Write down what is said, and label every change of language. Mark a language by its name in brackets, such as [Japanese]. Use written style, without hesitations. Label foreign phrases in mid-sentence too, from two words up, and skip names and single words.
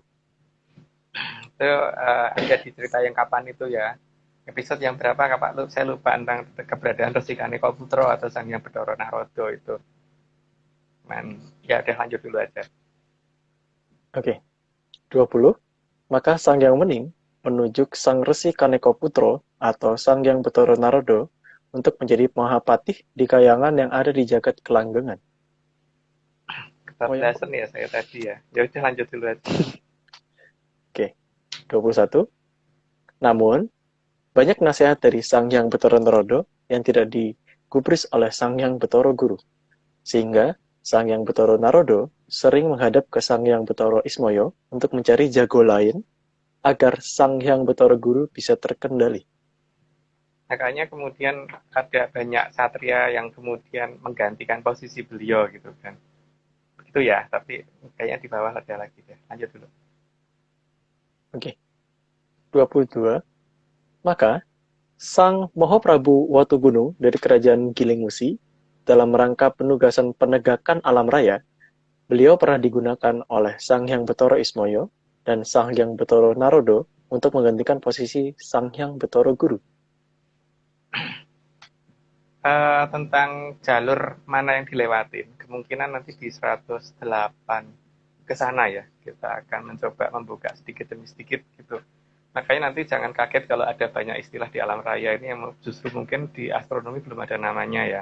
[Indonesian] Itu ada di cerita yang kapan itu ya? Episode yang berapa Pak? Saya lupa tentang keberadaan Resi Kaneka Putra atau Sang Hyang Betara Narodo itu. Ya udah lanjut dulu aja. Oke. 20. Maka Sang Hyang Wening menunjuk Sang Resi Kaneka Putra atau Sang Hyang Betara Narodo untuk menjadi Mahapatih di Kahyangan yang ada di Jagat Kelanggengan. Kebablasan ya saya tadi ya. Ya udah lanjut dulu aja. Oke. 21. Namun, banyak nasihat dari Sang Hyang Betara Narodo yang tidak digubris oleh Sang Hyang Betara Guru. Sehingga Sang Hyang Betara Narodo sering menghadap ke Sang Hyang Betara Ismoyo untuk mencari jago lain agar Sang Hyang Betara Guru bisa terkendali. Makanya kemudian ada banyak satria yang kemudian menggantikan posisi beliau gitu kan. Itu ya, tapi kayaknya di bawah ada lagi deh. Lanjut dulu. Oke. 22. Maka Sang Mahaprabu Watugunung dari Kerajaan Giling Musi dalam rangka penugasan penegakan alam raya, beliau pernah digunakan oleh Sang Hyang Betara Ismoyo dan Sang Hyang Betara Narodo untuk menggantikan posisi Sang Hyang Betara Guru. Tentang jalur mana yang dilewatin, kemungkinan nanti di 108 ke sana ya, kita akan mencoba membuka sedikit demi sedikit gitu. Makanya nanti jangan kaget kalau ada banyak istilah di alam raya ini yang justru mungkin di astronomi belum ada namanya ya.